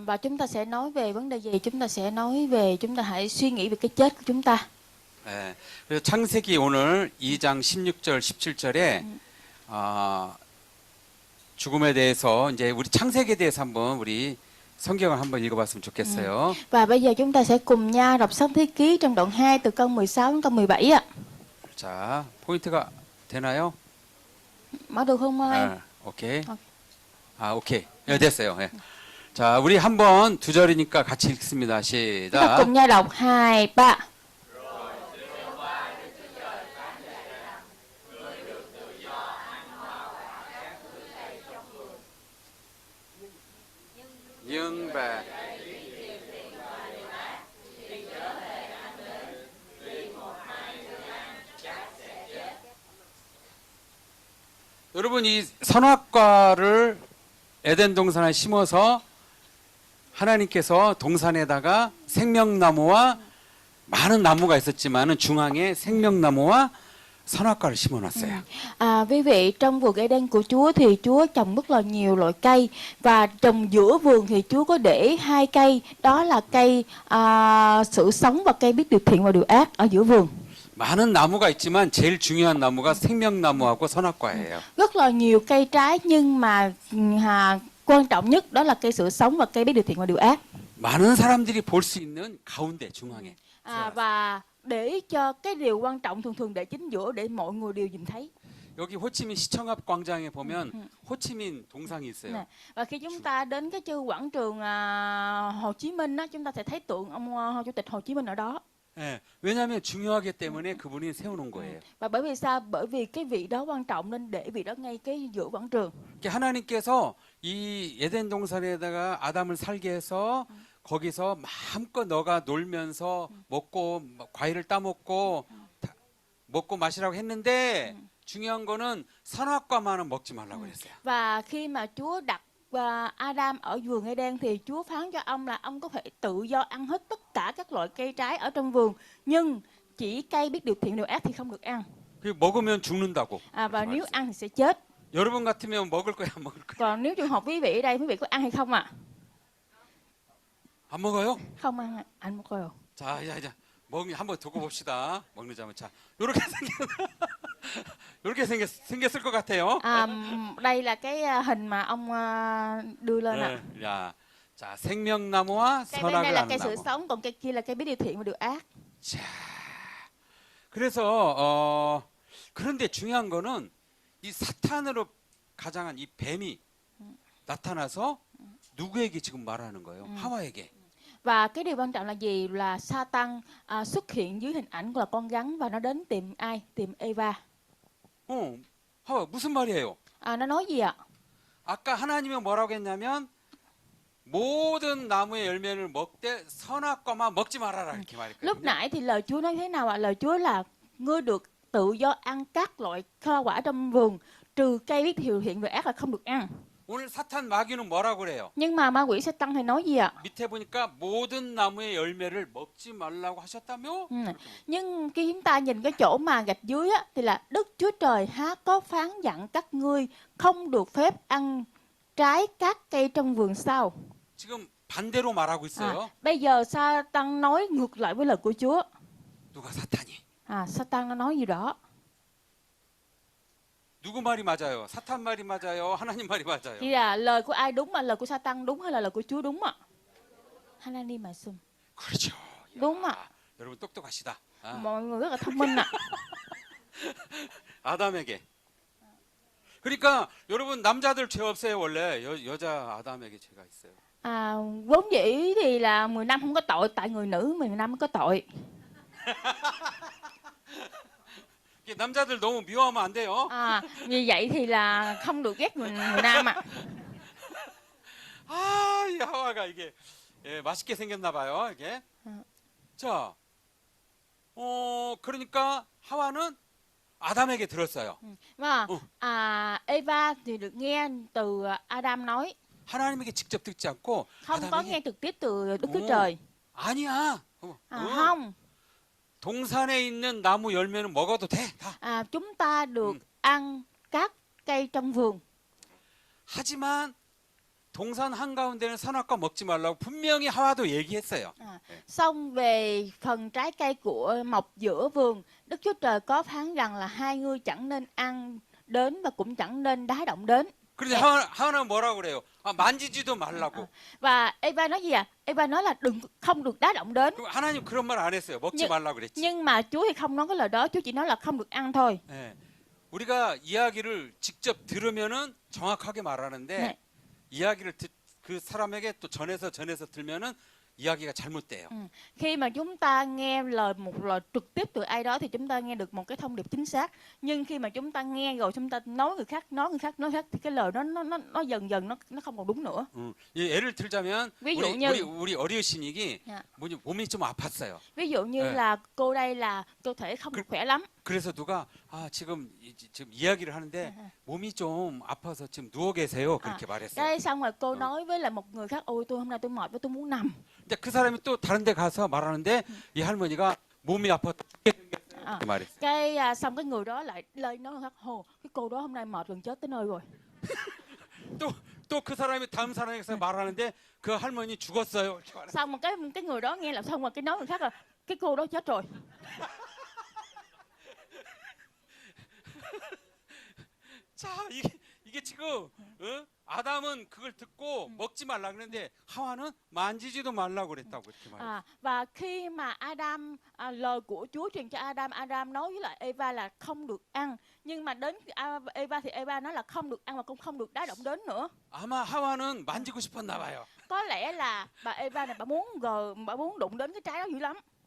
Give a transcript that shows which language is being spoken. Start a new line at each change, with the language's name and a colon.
Vietnamese: Và chúng ta sẽ nói về vấn đề gì? Chúng ta sẽ nói về, chúng ta hãy suy nghĩ về cái chết của chúng ta.
Korean: 네, 그래서 창세기 오늘 2장 16절 17절에 죽음에 대해서 이제 우리 창세기에 대해서 한번 우리 성경을 한번 읽어봤으면 좋겠어요.
Vietnamese: Và bây giờ chúng ta sẽ cùng nhau đọc sách Thế Ký trong đoạn 2 từ câu 16 đến câu 17 ạ.
Korean: 자, 포인트가 되나요?
Vietnamese: Mở được không Mai?
Korean: 오케이. 오케이. 네, 됐어요. 네. 자, 우리 한번 두 절이니까 같이 읽습니다.
Vietnamese: Chúng ta cùng nhau đọc 2, 3. Nhưng và
Korean: 여러분 이 선악과를 에덴 동산에 심어서 하나님께서 동산에다가 생명나무와 많은 나무가 있었지만은 중앙에 생명나무와 선악과를 심어놨어요.
Vietnamese: Quý vị, trong vườn Eden của Chúa thì Chúa trồng rất là nhiều loại cây, và trồng giữa vườn thì Chúa có để 2 cây, đó là cây sự sống và cây biết điều thiện và điều ác ở giữa vườn.
Korean: 많은 나무가 있지만 제일 중요한 나무가 생명나무하고 선악과예요.
Vietnamese: Rất là nhiều cây trái, nhưng mà quan trọng nhất đó là cây sự sống và cây biết điều thiện và điều ác.
Korean: 많은 사람들이 볼 수 있는 가운데 중앙에.
Vietnamese: Và để cho cái điều quan trọng thường để chính giữa, để mọi người đều nhìn thấy.
Korean: 여기 호치민 시청 앞 광장에 보면 호치민 동상이 있어요.
Vietnamese: Nè. Và khi chúng ta đến cái quảng trường Hồ Chí Minh á, chúng ta sẽ thấy tượng ông Chủ tịch Hồ Chí Minh ở đó.
Korean: 네, 왜냐하면 중요하기 때문에 그분이 세워놓은 거예요.
Vietnamese: Và bởi vì sao? Bởi vì cái vị đó quan trọng nên để vị đó ngay cái giữa quảng trường.
Korean: 하나님께서 이 에덴 동산에다가 아담을 살게 해서 거기서 마음껏 너가 놀면서 먹고 과일을 따먹고 먹고 마시라고 했는데 중요한 거는 선악과만은 먹지 말라고 그랬어요.
Vietnamese: Và khi mà Chúa đặt Adam ở vườn Eden thì Chúa phán cho ông là ông có thể tự do ăn hết tất cả các loại cây trái ở trong vườn, nhưng chỉ cây biết điều thiện điều ác thì không được ăn.
Korean: 그 먹으면 죽는다고.
Vietnamese: Và nếu ăn thì sẽ chết.
Korean: 여러분 같으면 먹을 거야, 안 먹을 거야?
Vietnamese: Còn nếu trường hợp quý vị ở đây, quý vị có ăn hay không ạ?
Korean: 안 먹어요?
Vietnamese: Không ăn, anh một rồi.
Korean: 자, 먹니 한번 두고 봅시다. 먹는자면 자, 이렇게 생겼을 것 같아요.
Vietnamese: Đây là cái hình mà ông đưa lên ạ.
Korean: 야, 자, 생명나무와
Vietnamese: Cây bên
Korean: 선악을
Vietnamese: đây là
Korean: 아는
Vietnamese: cây sự
Korean: 나무.
Vietnamese: sống, còn cây kia là cây biết điều thiện và điều ác.
Korean: 자, 그래서 그런데 중요한 거는 이 사탄으로 가장한 이 뱀이 나타나서 누구에게 지금 말하는 거예요? 하와에게.
Vietnamese: Và cái điều quan trọng là gì? Là Satan xuất hiện dưới hình ảnh là con rắn và nó đến tìm ai? Tìm Eva.
Korean: 하와 무슨 말이에요?
Vietnamese: Nó nói gì ạ?
Korean: 아까 하나님이 뭐라고 했냐면 모든 나무의 열매를 먹되 선악과만 먹지 말아라 이렇게
Vietnamese: Lúc
Korean: 말했거든요.
Vietnamese: nãy thì lời Chúa nói thế nào ạ? Lời Chúa là ngươi được tự do ăn các loại hoa quả trong vườn, trừ cây biết điều thiện và ác là không được ăn.
Korean: 오늘 사탄 마귀는 뭐라고 그래요?
Vietnamese: Nhưng mà ma quỷ Satan thì nói gì ạ?
Korean: 밑에 보니까 모든 나무의 열매를 먹지 말라고 하셨다며?
Vietnamese: Nhưng khi chúng ta nhìn cái chỗ mà gạch dưới á, thì là Đức Chúa Trời há có phán dặn các ngươi không được phép ăn trái các cây trong vườn sao?
Korean: 지금 반대로 말하고 있어요.
Vietnamese: Bây giờ Satan nói ngược lại với lời của Chúa.
Korean: 누가 사탄이?
Vietnamese: Satan nó nói gì đó.
Korean: 누구 말이 맞아요? 사탄 말이 맞아요? 하나님 말이 맞아요?
Vietnamese: Thì là lời của ai đúng, mà lời của Satan đúng hay là lời của Chúa đúng ạ?
Korean: 하나님 말씀. 그렇죠.
Vietnamese: đúng ạ.
Korean: 여러분 똑똑하시다.
Vietnamese: Mọi người rất là thông minh ạ.
Korean: 아담에게. 그러니까 여러분 남자들 죄 없어요 원래 여자 아담에게 죄가 있어요.
Vietnamese: Vốn dĩ thì là 10 năm không có tội, tại người nữ 10 năm có tội.
Korean: 남자들 너무 미워하면 안 돼요.
Vietnamese: Vì vậy thì là không được ghét người nam ạ.
Korean: 이 하와가 이게 맛있게 생겼나 봐요 이게. 자, 그러니까 하와는 아담에게 들었어요.
Vietnamese: Và Eva thì được nghe từ Adam nói,
Korean: 하나님에게 직접 듣지 않고
Vietnamese: không có
Korean: 아담에게
Vietnamese: nghe trực tiếp từ Đức Chúa Trời.
Korean: 아니야.
Vietnamese: Không.
Korean: 동산에 있는 나무 열매는 먹어도 돼. 다.
Vietnamese: Chúng ta được ăn các cây trong vườn.
Korean: 하지만 동산 한가운데는 선악과 먹지 말라고 분명히 하와도 얘기했어요.
Vietnamese: Xong về phần trái cây của mọc giữa vườn, Đức Chúa Trời có phán rằng là hai ngươi chẳng nên ăn đến và cũng chẳng nên đá động đến.
Korean: 그런데 하와는 뭐라고 그래요? 만지지도 말라고.
Vietnamese: Và Eva nói gì ạ? Eva nói là không được đá động đến.
Korean: 하나님 그런 말 안 했어요. 먹지 말라고 그랬지.
Vietnamese: Nhưng mà Chúa thì không nói cái lời đó, Chúa chỉ nói là không được ăn thôi.
Korean: 네. 우리가 이야기를 직접 들으면은 정확하게 말하는데 네. 이야기를 그 사람에게 또 전해서 들면은 이야기가 잘못돼요.
Vietnamese: Khi mà chúng ta nghe một lời trực tiếp từ ai đó thì chúng ta nghe được một cái thông điệp chính xác. Nhưng khi mà chúng ta nghe rồi chúng ta nói người khác thì cái lời đó nó dần nó không còn đúng nữa.
Korean: 예를 들자면
Vietnamese: ví dụ như
Korean: 우리 어르신이 몸이 좀 아팠어요.
Vietnamese: ví dụ như là cô đây là cơ thể không được khỏe lắm.
Korean: 그래서 누가 지금 이야기를 하는데 몸이 좀 아파서 지금 누워 계세요. 그렇게 말했어요.
Vietnamese: Cái xong rồi cô nói với lại một người khác, ôi tôi hôm nay tôi mệt và tôi muốn nằm.
Korean: 근데 그 사람이 또 다른 데 가서 말하는데 이 할머니가 몸이 아파 이렇게 말했어요.
Vietnamese: Cái xong cái người đó lại lên nói khác, cái cô đó hôm nay mệt gần chết tới nơi rồi.
Korean: 또 그 사람이 다음 사람에서 말하는데 그 할머니 죽었어요. 이렇게 말했어요.
Vietnamese: Xong một cái người đó nghe là xong rồi cái nói người khác là cái cô đó chết rồi.
Korean: 자, 이게 지금 아담은 그걸 듣고 먹지 말라 그랬는데 하와는 만지지도 말라고 그랬다고 이렇게 말해요.
Vietnamese: Và khi mà Adam lời của Chúa truyền cho Adam nói với lại Eva là không được ăn, nhưng mà đến Eva thì Eva nói là không được ăn và cũng không được đá động đến nữa.
Korean: 아마 하와는 만지고 싶었나 봐요.
Vietnamese: Có lẽ là bà Eva này bà muốn đụng đến cái trái đó dữ lắm.